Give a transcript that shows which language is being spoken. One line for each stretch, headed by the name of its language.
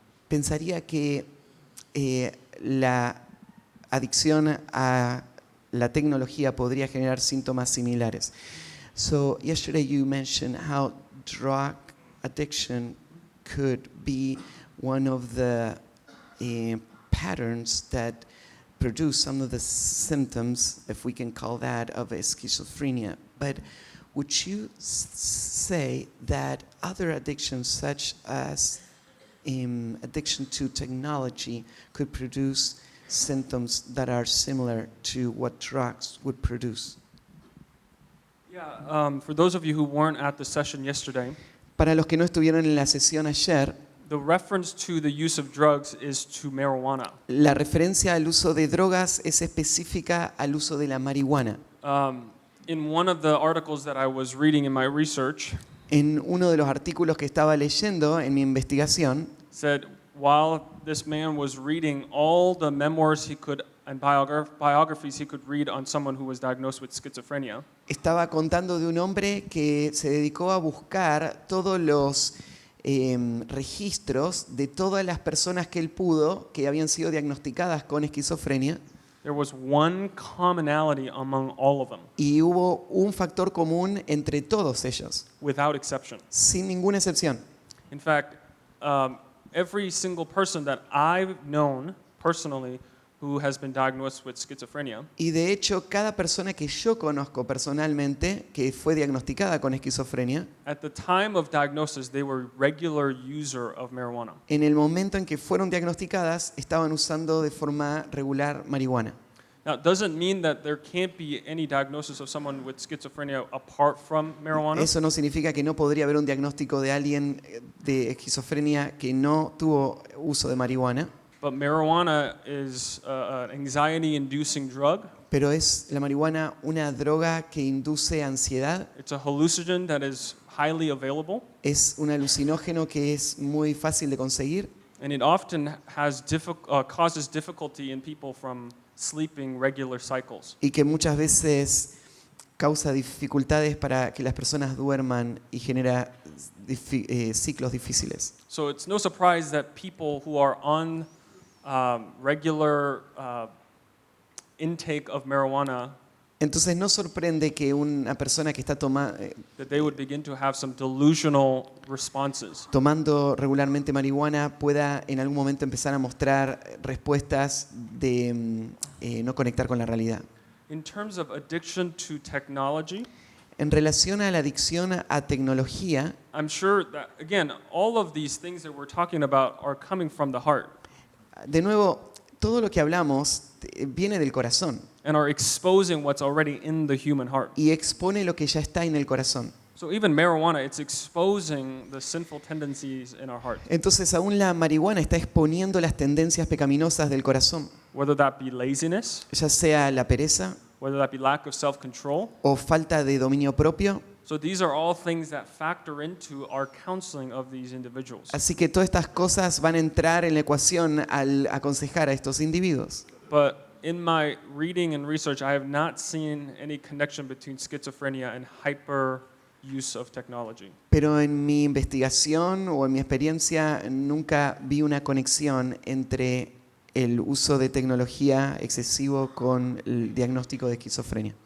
Spanish: Pensaría que la adicción a la tecnología podría generar síntomas similares.
English: So yesterday you mentioned how drug addiction could be one of the patterns that produce some of the symptoms, if we can call that, of schizophrenia. But would you say that other addictions, such as addiction to technology, could produce symptoms that are similar to what drugs would produce? Yeah, for those of you who weren't at the session yesterday,
Spanish: Para los que no estuvieron en la sesión ayer,
English: the reference to the use of drugs is to marijuana.
Spanish: la referencia al uso de drogas es específica al uso de la marihuana.
English: In one of the articles that I was reading in my research,
Spanish: En uno de los artículos que estaba leyendo en mi investigación,
English: said while this man was reading all the memoirs he could and biographies he could read on someone who was diagnosed with schizophrenia,
Spanish: estaba contando de un hombre que se dedicó a buscar todos los registros de todas las personas que él pudo que habían sido diagnosticadas con esquizofrenia,
English: there was one commonality among all of them,
Spanish: y hubo un factor común entre todos ellos,
English: without exception.
Spanish: sin ninguna excepción.
English: In fact, every single person that I've known personally who has been diagnosed with schizophrenia
Spanish: Y de hecho, cada persona que yo conozco personalmente que fue diagnosticada con esquizofrenia,
English: at the time of diagnosis, they were regular user of marijuana.
Spanish: en el momento en que fueron diagnosticadas, estaban usando de forma regular marihuana.
English: Now, it doesn't mean that there can't be any diagnosis of someone with schizophrenia apart from marijuana,
Spanish: Eso no significa que no podría haber un diagnóstico de alguien de esquizofrenia que no tuvo uso de marihuana,
English: but marijuana is an anxiety-inducing drug.
Spanish: pero es la marihuana una droga que induce ansiedad,
English: It's a hallucinogen that is highly available,
Spanish: es un alucinógeno que es muy fácil de conseguir
English: and it often has causes difficulty in people from sleeping regular cycles.
Spanish: y que muchas veces causa dificultades para que las personas duerman y genera ciclos difíciles.
English: So it's no surprise that people who are on regular intake of marijuana,
Spanish: Entonces no sorprende que una persona que está
English: that they would begin to have some delusional responses.
Spanish: tomando regularmente marihuana pueda en algún momento empezar a mostrar respuestas de no conectar con la realidad.
English: In terms of addiction to technology,
Spanish: En relación a la adicción a tecnología,
English: I'm sure that, again, all of these things that we're talking about are coming from the heart
Spanish: de nuevo, todo lo que hablamos viene del corazón
English: and are exposing what's already in the human heart.
Spanish: y expone lo que ya está en el corazón.
English: So even marijuana, it's exposing the sinful tendencies in our heart,
Spanish: Entonces aún la marihuana está exponiendo las tendencias pecaminosas del corazón,
English: whether that be laziness,
Spanish: ya sea la pereza
English: whether that be lack of self-control.
Spanish: o falta de dominio propio.
English: So these are all things that factor into our counseling of these individuals.
Spanish: Así que todas estas cosas van a entrar en la ecuación al aconsejar a estos individuos.
English: But in my reading and research, I have not seen any connection between schizophrenia and use of technology.
Spanish: Pero en mi investigación o en mi experiencia nunca vi una conexión entre el uso de tecnología excesivo con el diagnóstico de esquizofrenia.